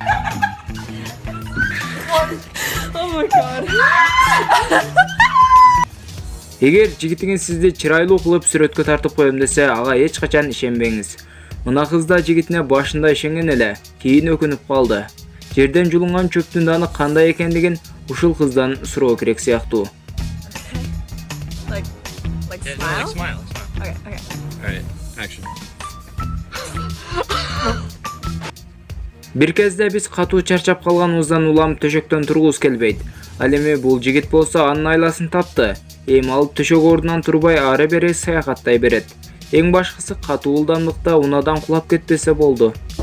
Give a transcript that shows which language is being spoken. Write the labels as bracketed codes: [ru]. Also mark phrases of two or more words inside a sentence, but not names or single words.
[ky] Эгер жигитиңиз сизди чырайлуу кылып сүрөткө тартып коем десе, ага эч качан ишенбеңиз. Мына кыз да жигитине башында ишенген эле, кийин өкүнүп калды. Жерден жулунган чөптүн даны кандай экендигин ушул кыздан суроо керек сыяктуу. [en] Like smile? Okay. Alright, action. [ky] Бир кезде биз катуу чарчап калганыбыздан улам төшөктөн тургубуз келбейт. Ал эми бул жигит болсо анын айласын тапты. Эми ал төшөк ордунан турбай ары бери саякаттай берет. Эң башкысы катуу ылдамдыкта унадан кулап кетпесе болду.